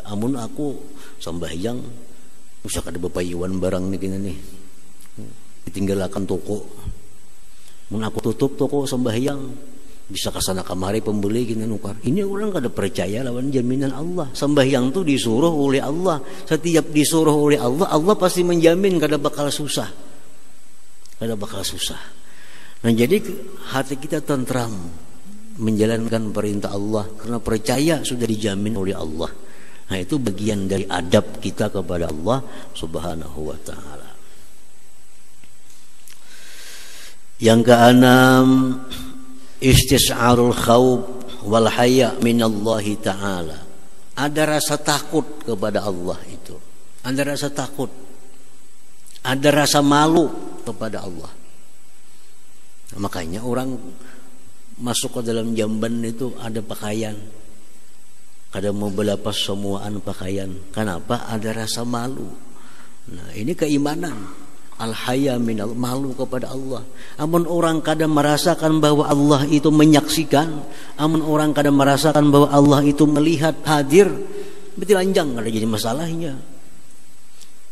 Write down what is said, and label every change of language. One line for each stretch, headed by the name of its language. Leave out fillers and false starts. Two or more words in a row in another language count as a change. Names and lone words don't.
Banjar: Amun aku sembahyang usah kada bepayuan barang nih kini nih. Ditinggalakan toko. Mun aku tutup toko sembahyang bisa kesana kamari pembeli kini nukar. Ini orang kada percaya lawan jaminan Allah. Sembahyang tu disuruh oleh Allah. Setiap disuruh oleh Allah, Allah pasti menjamin kada bakal susah. Kada bakal susah.
Indonesian: Nah, jadi hati kita tentram menjalankan perintah Allah karena percaya sudah dijamin oleh Allah. Nah, itu bagian dari adab kita kepada Allah
Arabic: Subhanahu wa taala.
Indonesian: Yang keenam,
Arabic: istis'arul khawf wal haya minallahi taala.
Indonesian: Ada rasa takut kepada Allah itu. Ada rasa takut. Ada rasa malu kepada Allah.
Banjar: Nah, makanya orang masuk ke dalam jamban itu ada pakaian, kada mau berlepas semuaan pakaian.
Indonesian: Kenapa? Ada rasa malu. Nah, ini keimanan.
Arabic: Al-haya minal,
Banjar: malu kepada Allah. Amun orang kada merasakan bahwa Allah itu menyaksikan, amun orang kada merasakan bahwa Allah itu melihat, hadir, berarti lanjang kada jadi masalahnya.